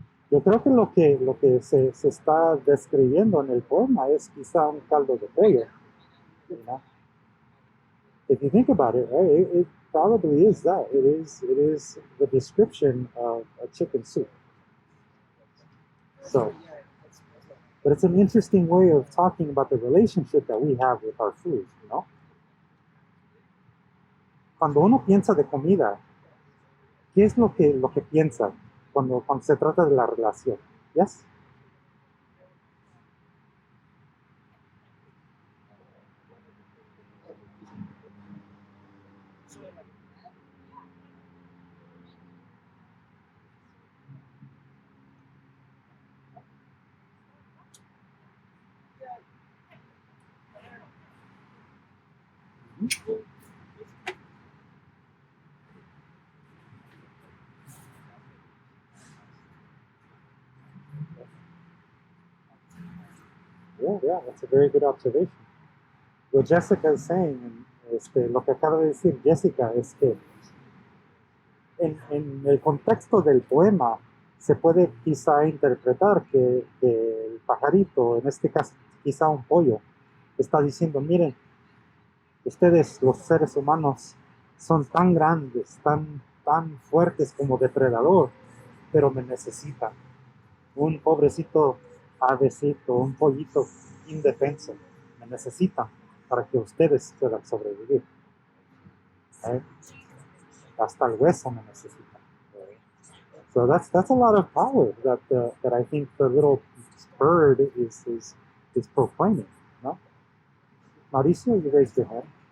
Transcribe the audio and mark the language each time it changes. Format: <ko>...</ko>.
<es>Yo creo que lo que se está describiendo en el poema es quizá un caldo de pollo.</es> <en>You know? If you think about it, right, it probably is that. It is the description of a chicken soup. So, but it's an interesting way of talking about the relationship that we have with our food, you know?</en> <es>Cuando uno piensa de comida, ¿qué es lo que piensa cuando se trata de la relación?</es> <en>Yes? Yeah, that's a very good observation. What Jessica is saying,</en> <es>lo que acaba de decir Jessica es que en el contexto del poema se puede quizá interpretar que el pajarito, en este caso quizá un pollo, está diciendo, miren, ustedes los seres humanos son tan grandes, tan fuertes como depredador, pero me necesitan. Un pobrecito avecito, un pollito indefenso, me necesitan para que ustedes puedan sobrevivir. Right? Hasta el hueso me necesitan.</es> <en>Right? So that's a lot of power that I think the little bird is proclaiming. No? Mauricio, you raised your hand.</en>